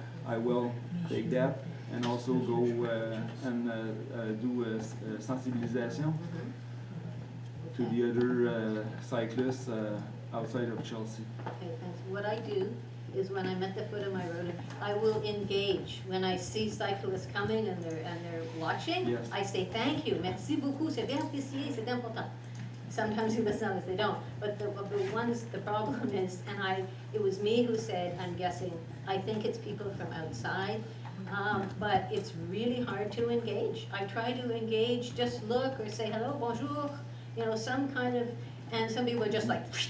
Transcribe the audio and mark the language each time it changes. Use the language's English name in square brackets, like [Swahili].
[English] I will take that and also go and do sensibilisation to the other cyclists outside of Chelsea. Okay, thanks. What I do is when I'm at the foot of my road, I will engage. When I see cyclists coming and they're watching, Yes. I say, thank you, [French] merci beaucoup, c'est bien apprécié, c'est important. [English] Sometimes sometimes they don't, but the problem is, it was me who said, I'm guessing, I think it's people from outside, but it's really hard to engage. I try to engage, just look or say hello, bonjour, you know, some kind of, and some people are just like,